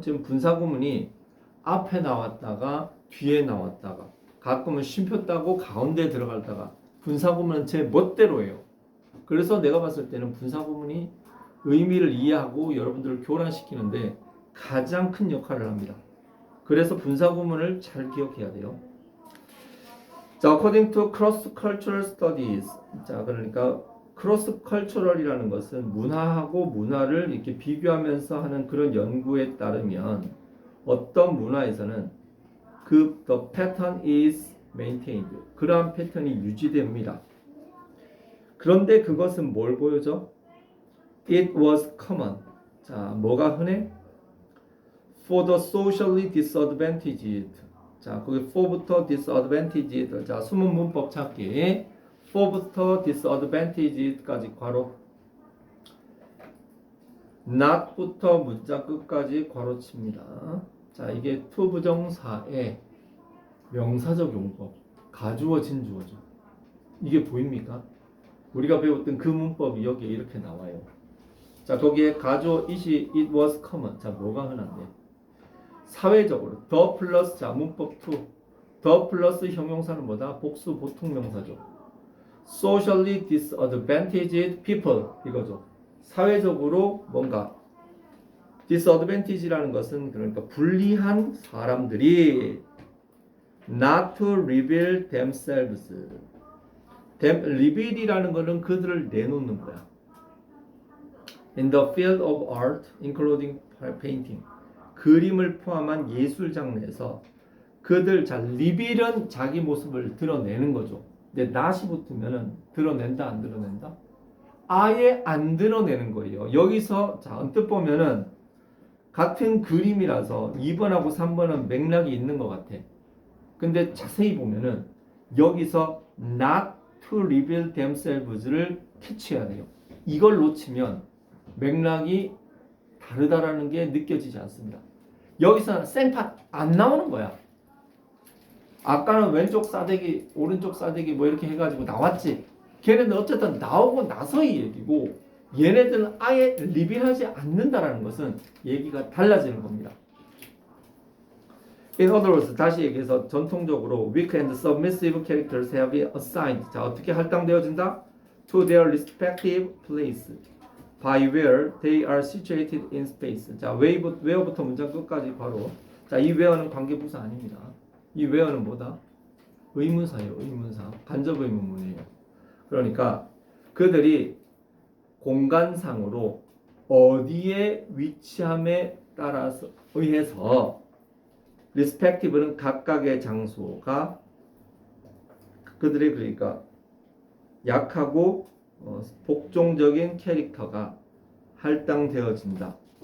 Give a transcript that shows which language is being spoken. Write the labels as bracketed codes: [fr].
[ko] 지금 분사구문이 앞에 나왔다가 뒤에 나왔다가 가끔은 쉼표 따고 가운데 들어갔다가 분사구문은 제 멋대로예요. 그래서 내가 봤을 때는 분사구문이 의미를 이해하고 여러분들을 교란시키는데 가장 큰 역할을 합니다. 그래서 분사구문을 잘 기억해야 돼요. [en] 자, according to cross-cultural studies. [ko] 자, 그러니까 cross-cultural이라는 것은 문화하고 문화를 이렇게 비교하면서 하는 그런 연구에 따르면 어떤 문화에서는 [en] the pattern is maintained. [ko] 그러한 패턴이 유지됩니다. 그런데 그것은 뭘 보여줘? [en] It was common. [ko] 자, 뭐가 흔해? [en] For the socially disadvantaged. [ko] 자, 거기 for부터 disadvantaged. 자, 숨은 문법 찾기. for부터 disadvantaged까지 괄호. not부터 문자 끝까지 괄호 칩니다. 자, 이게 to 부정사의 명사적 용법. 가주어 진주어죠. 이게 보입니까? 우리가 배웠던 그 문법이 여기에 이렇게 나와요. 자, 거기에 가주어 [en] it was common. [ko] 자, 뭐가 흔한데? 사회적으로 the 플러스 자 문법 to the 플러스 형용사는 뭐다? 복수 보통 명사죠. [en] socially disadvantaged people [ko] 이거죠. 사회적으로 뭔가 disadvantage라는 것은 그러니까 불리한 사람들이 [en] not to reveal themselves. [ko] reveal이라는 것은 그들을 내놓는 거야. [en] in the field of art, including painting. [ko] 그림을 포함한 예술 장르에서 그들 리빌은 자기 모습을 드러내는 거죠. 근데 not이 붙으면은 드러낸다 안 드러낸다? 아예 안 드러내는 거예요. 여기서 자 언뜻 보면은 같은 그림이라서 2번하고 3번은 맥락이 있는 것 같아. 근데 자세히 보면은 여기서 [en] not to reveal themselves [ko] 를 캐치해야 돼요. 이걸 놓치면 맥락이 다르다라는 게 느껴지지 않습니다. 여기서는 생팟 안 나오는 거야. 아까는 왼쪽 싸대기, 오른쪽 싸대기 뭐 이렇게 해가지고 나왔지. 걔네들 어쨌든 나오고 나서의 얘기고 얘네들은 아예 리빌하지 않는다라는 것은 얘기가 달라지는 겁니다. [en] In other words, [ko] 다시 얘기해서 전통적으로 [en] weak and submissive characters have been assigned. [ko] 자, 어떻게 할당되어진다? [en] To their respective place. by where they are situated in space. [ko] 자, where부터 문장 끝까지 바로. 자, 이 where는 관계부사 아닙니다. 이 where는 뭐다? 의문사예요. 의문사. 간접 의문문이에요. 그러니까 그들이 공간상으로 어디에 위치함에 따라서 의해서 respective는 각각의 장소가 그들이 그러니까 약하고 복종적인 캐릭터가 할당되어진다.